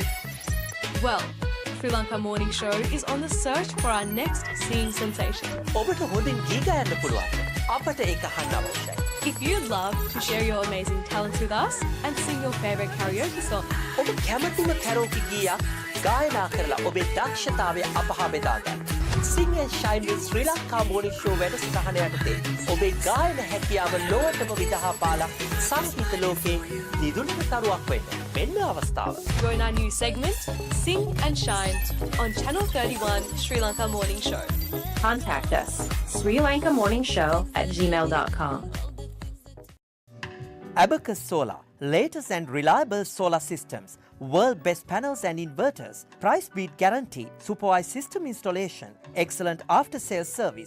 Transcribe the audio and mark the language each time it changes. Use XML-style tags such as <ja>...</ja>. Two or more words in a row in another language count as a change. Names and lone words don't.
<en>Well, Sri Lanka Morning Show is on the search for our next singing sensation.</en> <si>ඔබට හොඳින් ගී ගයන්න පුළුවන්. අපට ඒක අහන්න අවශ්‍යයි.</si> <en>If you'd love to share your amazing talents with us and sing your favourite karaoke song,</en> <si>ඔබ කැමතිම කැරෝකි ගීයක් ගායනා කරලා ඔබේ දක්ෂතාවය අප හා බෙදා ගන්න. Sing and Shine with Sri Lanka Morning Show වැඩසටහන යටතේ ඔබේ ගායන හැකියාව ලොවටම විදහා පාලා සංගීත ලෝකේ දිදුලක තරුවක් වෙන්න. මෙන්න අවස්ථාව.</si> <en>join our new segment, Sing and Shine, on Channel 31 Sri Lanka Morning Show. Contact us, srilankamorshow@gmail.com. Abacus Solar, latest and reliable solar systems, world best panels and inverters, price beat guarantee, supervised system installation, excellent after sales service.</en>